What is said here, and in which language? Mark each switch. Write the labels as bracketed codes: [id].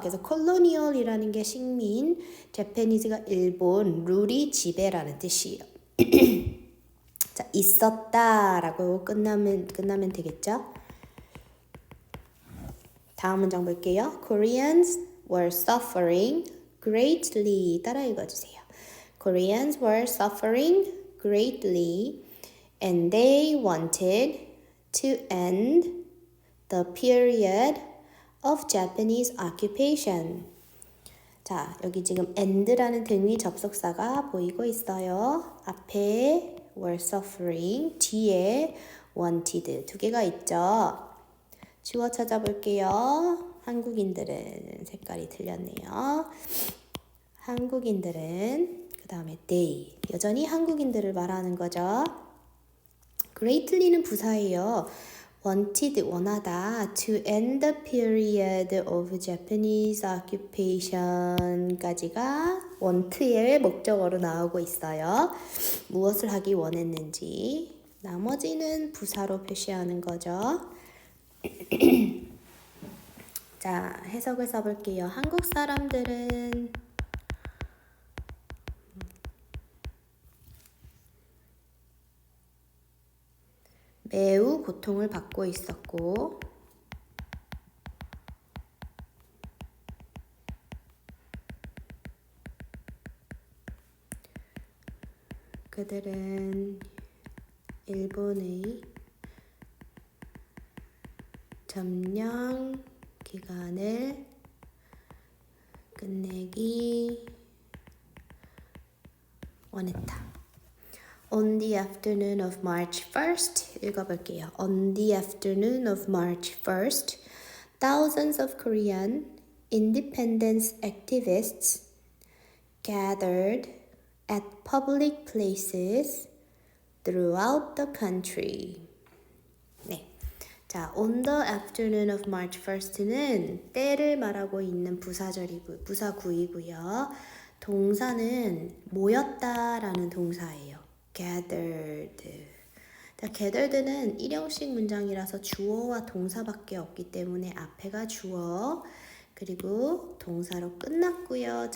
[ko] 그래서 colonial이라는 게 식민, Japanese가 일본, 룰이 지배라는 뜻이에요. 자, 있었다라고 끝나면 되겠죠? 다음 문장 볼게요. [en] Koreans were suffering greatly. [ko] 따라 읽어주세요. [en] Koreans were suffering greatly and they wanted to end the period of Japanese occupation. [ko] 자, 여기 지금 and라는 등위 접속사가 보이고 있어요. 앞에 [en] were suffering, [ko] 뒤에 wanted 두 개가 있죠. 주어 찾아볼게요. 한국인들은 색깔이 틀렸네요. 한국인들은 그 다음에 they 여전히 한국인들을 말하는 거죠. greatly는 부사예요. wanted 원하다 [en] to end the period of Japanese occupation [ko] 까지가 want의 목적어로 나오고 있어요. 무엇을 하기 원했는지 나머지는 부사로 표시하는 거죠. 자, 해석을 써볼게요. 한국 사람들은 매우 고통을 받고 있었고 그들은 일본의 점령 기간을 끝내기 원했다. [en] On the afternoon of March 1st, [ko] 읽어볼게요. [en] On the afternoon of March 1st, thousands of Korean independence activists gathered at public places throughout the country. [ko] 네. 자, [en] on the afternoon of March 1st [ko] 는 때를 말하고 있는 부사구이고요. 동사는 모였다라는 동사예요. [en] gathered. [ko] 자, gathered는 일형식 문장이라서 주어와 동사밖에 없기 때문에 앞에가 주어 그리고 동사로 끝났고요.